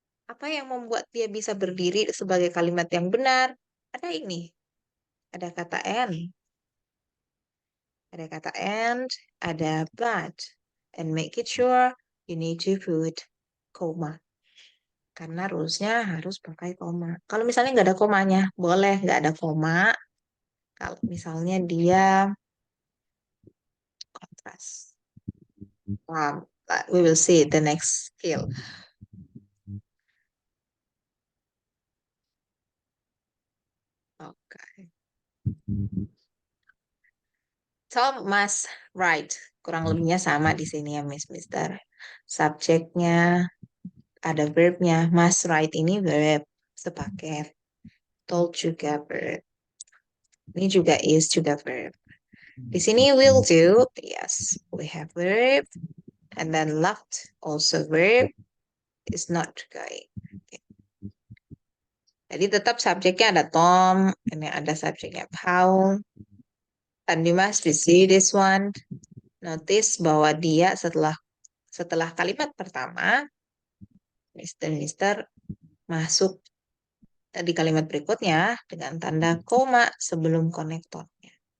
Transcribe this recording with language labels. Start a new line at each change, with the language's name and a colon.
Indonesian: Apa yang membuat dia bisa berdiri sebagai kalimat yang benar? Ada ini. Ada kata N. Ada kata and, ada but.
English: And make it sure you need to put koma.
Indonesian: Karena rules-nya harus pakai koma. Kalau misalnya nggak ada komanya, boleh nggak ada koma. Kalau misalnya dia kontras.
English: We will see the next skill. Okay. Tom must write.
Indonesian: Kurang lebihnya sama di sini ya, Mister. Subjeknya ada verbnya. Must write ini verb sepaket. Told juga verb. Ini juga is juga verb. Di sini
English: will do. Yes, we have verb. And then left also verb. Is not going. Okay.
Indonesian: Jadi tetap subjeknya ada Tom. Ini ada subjeknya Paul.
English: And you must see this one.
Indonesian: Notice bahwa dia setelah kalimat pertama, Mister masuk di kalimat berikutnya dengan tanda koma sebelum konektornya.